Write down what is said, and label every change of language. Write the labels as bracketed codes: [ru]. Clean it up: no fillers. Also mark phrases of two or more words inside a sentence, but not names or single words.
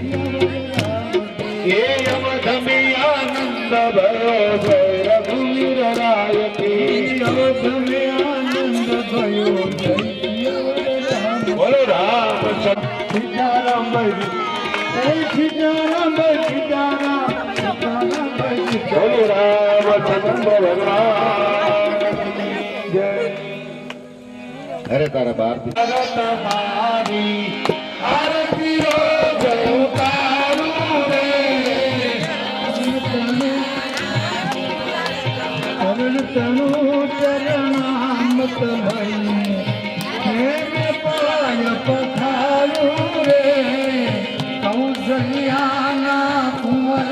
[hi] अवध में आनंद भयो जय रघुवीर राय की अवध में आनंद भयो जय बोलो रामचंद्र सीताराम जय सीताराम सीताराम बोलो रामचंद्र भगवान जय [gu] અરે તારા બાપ તમારી આરતી રો જય ઉતારું રે ચરણ તનુ ચરણામત ભઈ હે પાય પથારું રે કૌશલ્યાના